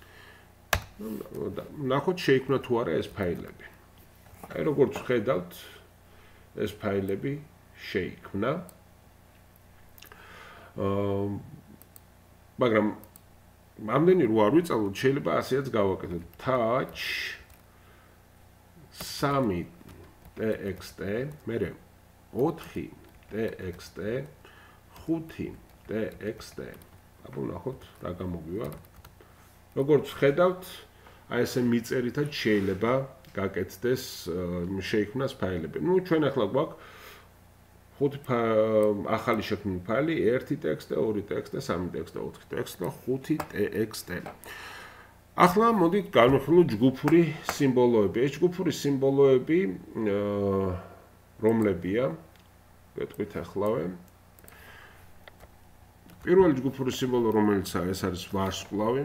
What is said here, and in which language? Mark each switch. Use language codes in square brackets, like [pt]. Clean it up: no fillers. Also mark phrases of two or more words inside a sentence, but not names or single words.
[ka] ნახოთ შეიქმნა თუ არა ეს ფაილები. აი როგორც ხედავთ, ეს ფაილები შეიქმნა. მაგრამ ამდენი რო არ ვიწავლოთ, შეიძლება ასეაც გავაკეთოთ. touch 3txt, მერე 4txt, 5txt. აბა ნახოთ რა გამოგვივა. როგორც ხედავთ, აი ესე მიწერითაც შეიძლება გაკეთდეს შეიქმნას ფაილები. ნუ ჩვენ ახლა გვაქვს 5 ახალი შექმნილი ფაილი 1txt, 2txt, 3txt, 4txt და 5txt. ახლა მოდით განვიხილოთ ჯგუფური სიმბოლოები. ეს ჯგუფური სიმბოლოები რომლებია? ვეთქვითახლავე. პირველი ჯგუფური სიმბოლო რომელიცაა, ეს არის ვარსკვლავი.